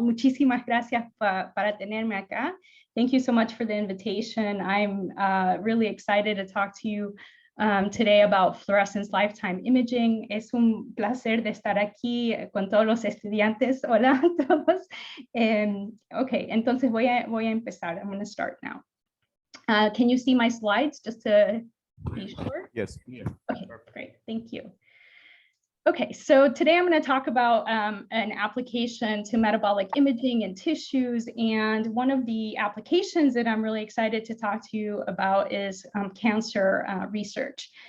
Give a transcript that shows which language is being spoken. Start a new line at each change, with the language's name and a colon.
Spanish: Muchísimas gracias para tenerme acá.
English: Thank you so much for the invitation. I'm really excited to talk to you today about fluorescence lifetime imaging.
Spanish: Es un placer de estar aquí con todos los estudiantes. Hola a todos. Okay, entonces voy a empezar.
English: I'm going to start now. Can you see my slides just to be sure? Yes. Yeah. Okay, great. Thank you. Okay, so today I'm going to talk about an application to metabolic imaging in tissues. And one of the applications that I'm really excited to talk to you about is cancer research.